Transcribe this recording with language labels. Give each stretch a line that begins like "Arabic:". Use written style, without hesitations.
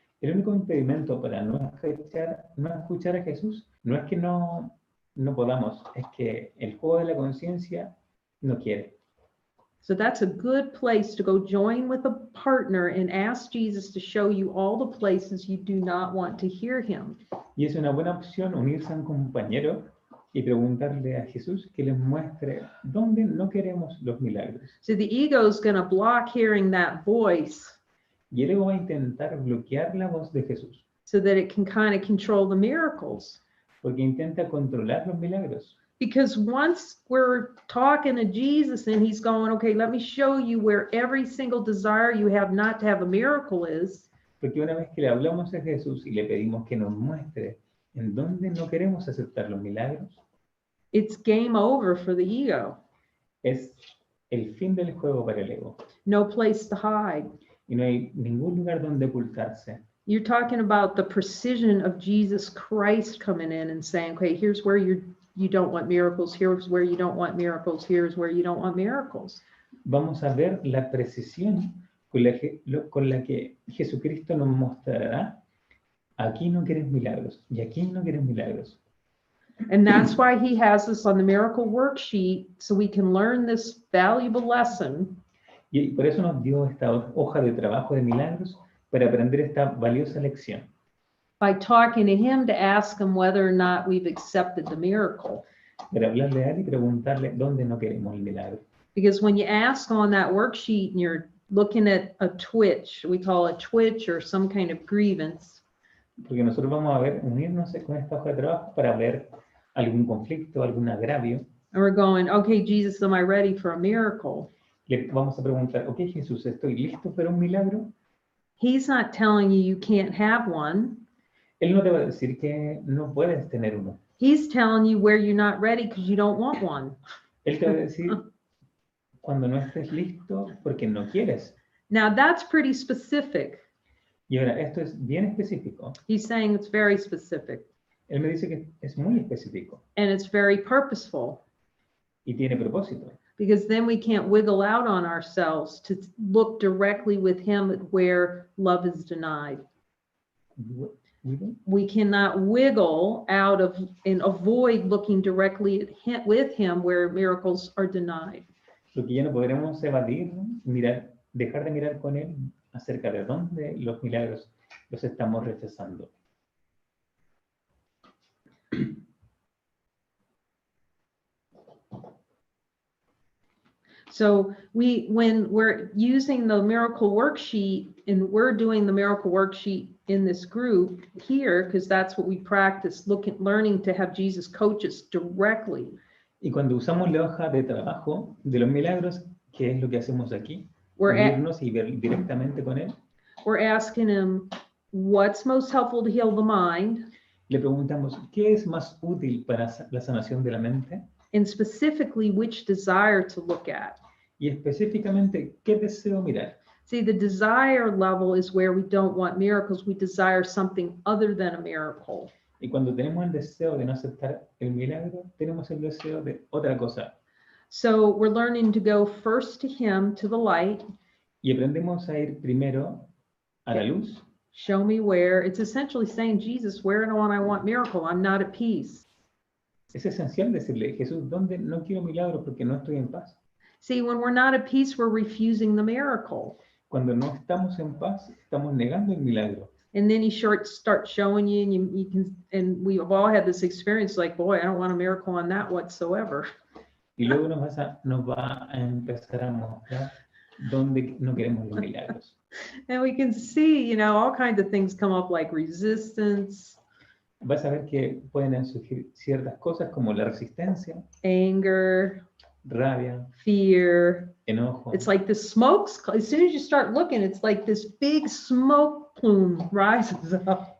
Spanish: El único impedimento para no escuchar a Jesús no es que no podamos, es que el juego de la conciencia no quiere.
English: So that's a good place to go join with a partner and ask Jesus to show you all the places you do not want to hear him.
Spanish: Y es una buena opción unirse a un compañero y preguntarle a Jesús que les muestre dónde no queremos los milagros.
English: So the ego is going to block hearing that voice
Spanish: Y el ego va a intentar bloquear la voz de Jesús,
English: so that it can kind of control the miracles.
Spanish: porque intenta controlar los milagros.
English: Because once we're talking to Jesus and he's going, okay, let me show you where every single desire you have not to have a miracle is.
Spanish: Porque una vez que le hablamos a Jesús y le pedimos que nos muestre en dónde no queremos aceptar los milagros,
English: It's game over for the ego.
Spanish: es el fin del juego para el ego.
English: No place to hide.
Spanish: Y no hay ningún lugar donde ocultarse.
English: You're talking about the precision of Jesus Christ coming in and saying, okay, here's where you don't want miracles, here's where you don't want miracles, here's where you don't want miracles.
Spanish: Vamos a ver la precisión con la que Jesucristo nos mostrará. Aquí no quieres milagros y aquí no quieres milagros.
English: And that's why he has us on the miracle worksheet so we can learn this valuable lesson.
Spanish: Y por eso nos dio esta hoja de trabajo de milagros para aprender esta valiosa lección.
English: By talking to him to ask him whether or not we've accepted the miracle.
Spanish: Para hablarle a él y preguntarle dónde no queremos el milagro.
English: Because when you ask on that worksheet and you're looking at a twitch, we call it twitch or some kind of grievance.
Spanish: Porque nosotros vamos a ver, unirnos con esta hoja de trabajo para ver algún conflicto, algún agravio.
English: And we're going, okay, Jesus, am I ready for a miracle?
Spanish: Le vamos a preguntar, ok, Jesús, ¿estoy listo para un milagro?
English: He's not telling you you can't have one.
Spanish: Él no te va a decir que no puedes tener uno.
English: He's telling you where you're not ready because you don't want one.
Spanish: Él te va a decir cuando no estés listo porque no quieres.
English: Now that's pretty specific.
Spanish: Y ahora, esto es bien específico.
English: He's saying it's very specific.
Spanish: Él me dice que es muy específico
English: And it's very purposeful.
Spanish: y tiene propósito.
English: Because then we can't wiggle out on ourselves to look directly with him at where love is denied. We cannot wiggle out of and avoid looking directly at him, with him where miracles are denied.
Spanish: Lo que ya no podremos evadir, mirar, dejar de mirar con él acerca de dónde los milagros los estamos rechazando.
English: So when we're using the miracle worksheet and we're doing the miracle worksheet in this group here, because that's what we practice, learning to have Jesus coach us directly.
Spanish: Y cuando usamos la hoja de trabajo de los milagros, ¿qué es lo que hacemos aquí?
English: We're
Spanish: Unirnos y ver directamente con él.
English: We're asking him, what's most helpful to heal the mind?
Spanish: Le preguntamos, ¿qué es más útil para la sanación de la mente?
English: And specifically, which desire to look at.
Spanish: Y específicamente, ¿qué deseo mirar?
English: See, the desire level is where we don't want miracles. We desire something other than a miracle.
Spanish: Y cuando tenemos el deseo de no aceptar el milagro, tenemos el deseo de otra cosa.
English: So we're learning to go first to him, to the light.
Spanish: Y aprendemos a ir primero a la luz.
English: Show me where. It's essentially saying, Jesus, where do I want miracle? I'm not at peace.
Spanish: Es esencial decirle, Jesús, ¿dónde no quiero milagro porque no estoy en paz?
English: See, when we're not at peace, we're refusing the miracle.
Spanish: Cuando no estamos en paz, estamos negando el milagro.
English: And then he starts showing you, and you can, and we've all had this experience, like, boy, I don't want a miracle on that whatsoever.
Spanish: Y luego nos va a empezar a mostrar dónde no queremos los milagros.
English: And we can see, all kinds of things come up like resistance,
Spanish: Vas a ver que pueden surgir ciertas cosas como la resistencia,
English: anger,
Spanish: rabia,
English: fear.
Spanish: enojo.
English: It's like the smokes, as soon as you start looking, it's like this big smoke plume rises up.